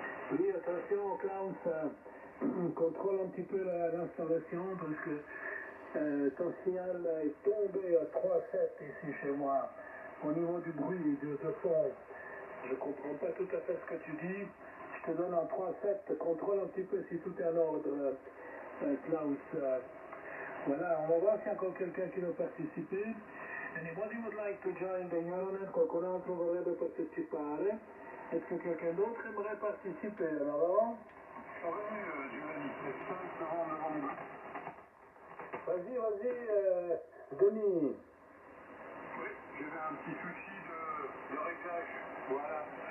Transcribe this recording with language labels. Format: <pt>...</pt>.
<fr>Oui, attention, Klaus, contrôle un petit peu l'installation parce que ton signal est tombé à 3,7 ici chez moi. Au niveau du bruit, de fond, je ne comprends pas tout à fait ce que tu dis. Je te donne un 3,7, contrôle un petit peu si tout est en ordre, Klaus. Voilà, on va voir s'il y a encore quelqu'un qui veut participer.</fr> <en>Anybody would like to join the Euronet?</en> <it>Qualcun altro vorrebbe partecipare?</it> <fr>Est-ce que quelqu'un d'autre aimerait participer? Alors, Revenu, Giovanni, c'est 5 novembre. vas-y, Denis. Oui, j'avais un petit souci de réglage. Voilà.</fr>